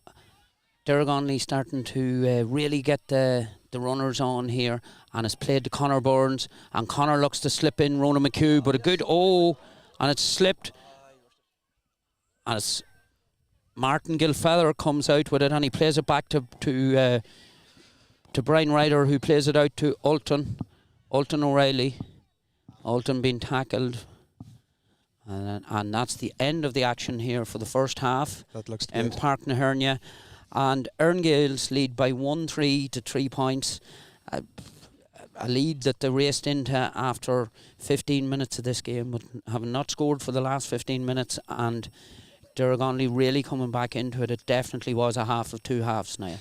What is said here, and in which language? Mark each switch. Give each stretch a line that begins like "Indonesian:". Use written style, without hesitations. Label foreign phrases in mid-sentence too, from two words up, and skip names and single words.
English: Derrygonnelly starting to really get the runners on here, and has played to Conor Burns, and Conor looks to slip in Rona McHugh, but a good and it's slipped, and it's Martin Gilfeather comes out with it, and he plays it back to Brian Ryder, who plays it out to Ulton O'Reilly. Ulton being tackled, and that's the end of the action here for the first half. That looks in good. Páirc na hEirne. And Erne Gaels lead by 1-3 to 3 points. A lead that they raced into after 15 minutes of this game, but having not scored for the last 15 minutes, and Derrygonnelly really coming back into it. It definitely was a half of two halves now.